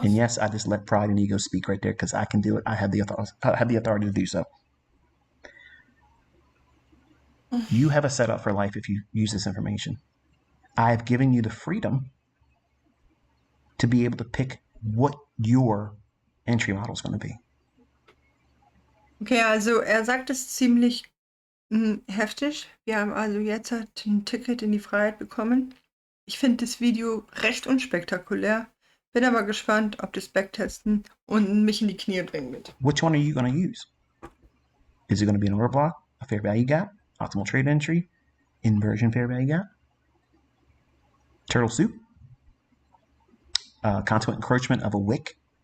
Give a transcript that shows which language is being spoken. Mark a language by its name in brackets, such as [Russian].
[English] And yes, I just let pride and ego speak right there because I can do it. I have the authority to do so. You have a setup for life if you use this information. I have given you the freedom to be able to pick what your entry model is going to be. [German] Okay, also er sagt es ziemlich heftig. Wir haben also jetzt halt ein Ticket in die Freiheit bekommen. Ich finde das Video recht unspektakulär. Bin aber gespannt, ob das Backtesten und mich in die Knie bringen wird. [English] Which one are you going to use? Is it going to be an order block, a fair value gap, optimal trade entry, inversion fair value gap, turtle soup, consequent encroachment of a wick?